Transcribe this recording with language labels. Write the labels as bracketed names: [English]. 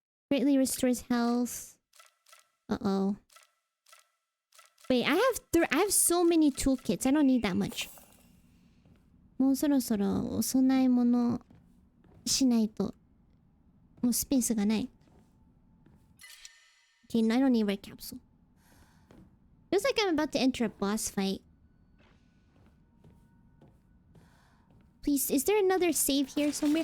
[English] Greatly restores health. Uh-oh. Wait, I have so many toolkits. I don't need that much. [Japanese] もうそろそろお供え物しないともうスペースがない。 [English] Okay, I don't need red capsule. Feels like I'm about to enter a boss fight. Please, is there another save here somewhere?